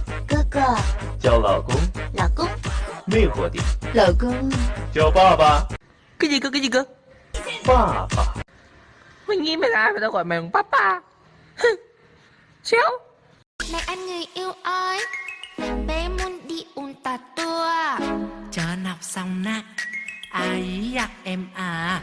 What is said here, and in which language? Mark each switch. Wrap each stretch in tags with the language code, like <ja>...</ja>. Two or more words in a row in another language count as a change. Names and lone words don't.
<zh>哥哥，叫老公，老公，魅惑点，老公。叫爸爸，</zh> <vi>Cái gì cơ, cái gì cơ?</vi> <zh>爸爸。</zh> <vi>Mày nghĩ mày là ai mà tao gọi mày bằng papa? Chéo. Này anh người yêu ơi, bé muốn đi uống tà tua. Chọn học xong nè, ai dắt em à?</vi>